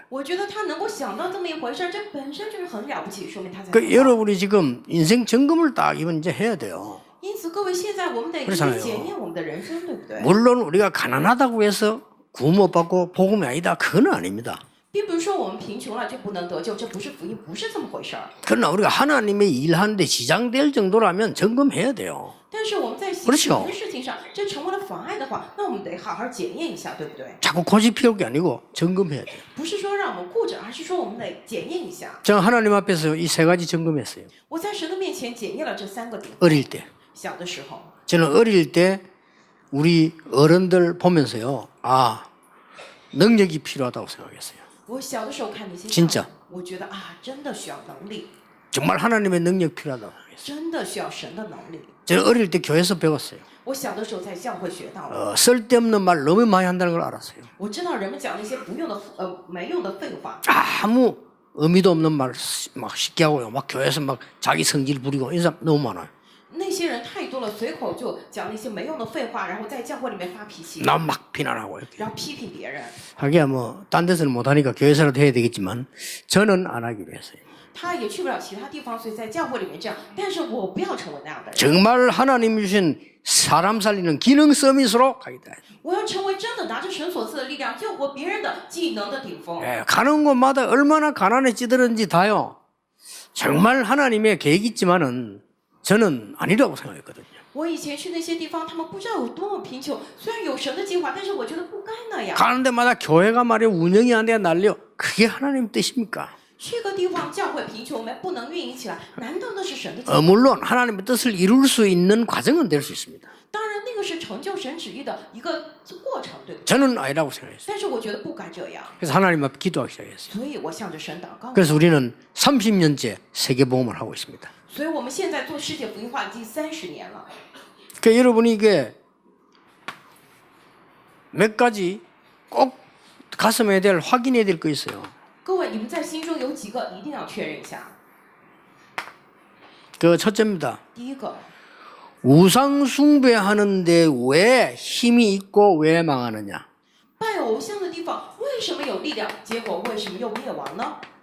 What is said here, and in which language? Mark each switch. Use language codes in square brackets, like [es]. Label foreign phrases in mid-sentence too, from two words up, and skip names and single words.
[zh] 我觉得他能够想到这么一回事，这本身就是很了不起，说明他在。 [ko] 그 여러분이 지금 인생 점검을 딱 이번 이제 해야 돼요. [zh] 因此，各位，现在我们得一 [ko] 그렇잖아요 [zh] 一检验我们的人生，对不对？ [ko] 물론 우리가 가난하다고 해서 구원 못 받고 복음이 아니다. 그건 아닙니다. [zh] 并不是说我们贫穷了就不能得救，这不是福音，不是这么回事儿。 [ko] 그러나 우리가 하나님의 일하는데 지장될 정도라면 점검해야 돼요. [zh] 但是我们在行 [ko] 그렇죠 [zh] 神的事情上，这成为了妨碍的话，那我们得好好检验一下，对不对？ [ko] 자꾸 고집 피울 게 아니고 점검해야 돼요. [zh] 不是说让我们顾着，而是说我们得检验一下。 [ko] 저 하나님 앞에서 이 세 가지 점검했어요. [zh] 我在神的面前检验了这3个点。 [ko] 어릴 때. [zh] 小的时候， [ko] 저는 어릴 때 우리 어른들 보면서요. 아, 능력이 필요하다고 생각했어요. [zh] 我小的时候看那些 [ko] 진짜 [zh] 我觉得啊，真的需要能力， [ko] 정말 하나님의 능력 필요하다고 생각했어요. [zh] 真的需要神的能力。 [ko] 저는 어릴 때 교회에서 배웠어요. [zh] 我小的时候在教会学到了， [ko] 쓸데없는 말 너무 많이 한다는 걸 알았어요. [zh] 我知道人们讲那些不用的没用的废话， [ko] 아무 의미도 없는 말 막 쉽게 하고요. 막 교회에서 막 자기 성질 부리고 이런 사람 너무 많아요. [zh] 那些人太多了，随口就讲那些没用的废话，然后在教会里面发脾气， [ko] 나 막 비난하고 이렇게. [zh] 然后批评别人。 [ko] 하기야 뭐 딴 데서는 못하니까 교회에서라도 해야 되겠지만 저는 안 하기로 했어요. [zh] 他也去不了其他地方，所以在教会里面这样。但是我不要成为那样的人， [ko] 정말 하나님 주신 사람 살리는 기능 서밋으로 가겠다. [zh] 我要成为真的拿着神所赐的力量救活别人的技能的顶峰。 [ko] 예, 가는 곳마다 얼마나 가난에 찌들었는지 다요. 정말 하나님의 계획이 있지만은 저는 아니라고 생각했거든요. [zh] 我以前去那些地方，他们不知道有多么贫穷。虽然有神的计划，但是我觉得不该那样。 [ko] 가는 데마다 교회가 말이야 운영이 안 돼야 난리요. 그게 하나님 뜻입니까? [zh] 去个地方教会贫穷不能运营起来，难道那是神的计划？ [ko] 물론 하나님의 뜻을 이룰 수 있는 과정은 될 수 있습니다. [zh] 当然，那个是成就神旨意的一个过程，对不对？ [ko] 저는 아니라고 생각했어요. [zh] 但是我觉得不该这样， [ko] 그래서 하나님 앞에 기도하기 시작했어요. [zh] 所以我向着神祷告。 [ko] 그래서 우리는 30년째 세계복음을 하고 있습니다. [zh] 所以我们现在做世界福音化已经30年了。 [ko] 그러니까 여러분이 이게 몇 가지 꼭 가슴에 대해 확인해야 될 거 있어요. [zh] 各位，你们在心中有几个一定要确认一下。 [ko] 그 첫째입니다. [zh] 第一个， [ko] 우상 숭배하는데 왜 힘이 있고 왜 망하느냐? [zh] 拜偶像的地方为什么有力量，结果为什么又灭亡呢？